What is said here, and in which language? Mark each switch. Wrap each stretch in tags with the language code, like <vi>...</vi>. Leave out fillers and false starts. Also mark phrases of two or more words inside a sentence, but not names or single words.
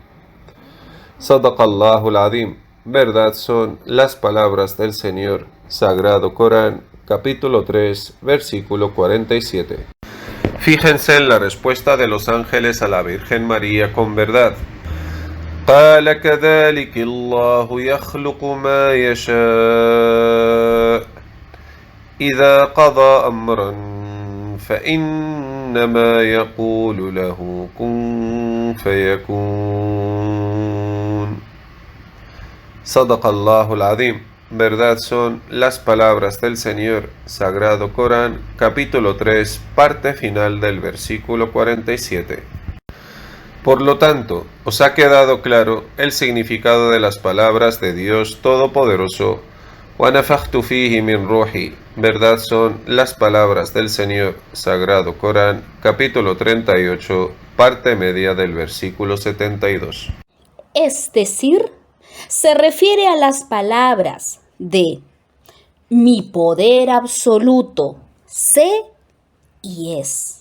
<ar>صدق الله العظيم.</ar> <es>Verdad son las palabras del Señor. Sagrado Corán, capítulo 3, versículo 47. Fíjense en la respuesta de los ángeles a la Virgen María con verdad.</es> <ar>قال كذلك الله يخلق ما يشاء إذا قضى أمرا فإنما يقول له كن فيكون. صدق الله العظيم.</ar> <es>verdad son las palabras del Señor, Sagrado Corán, capítulo 3, parte final del versículo 47. Por lo tanto, os ha quedado claro el significado de las palabras de Dios Todopoderoso.</es> <ar>وَنَفَخْتُ فِيهِ مِنْ رُوحِي,</ar> <es>verdad son las palabras del Señor, Sagrado Corán, capítulo 38, parte media del versículo 72. Es decir, se refiere a las palabras de mi poder absoluto, sé y es.</es>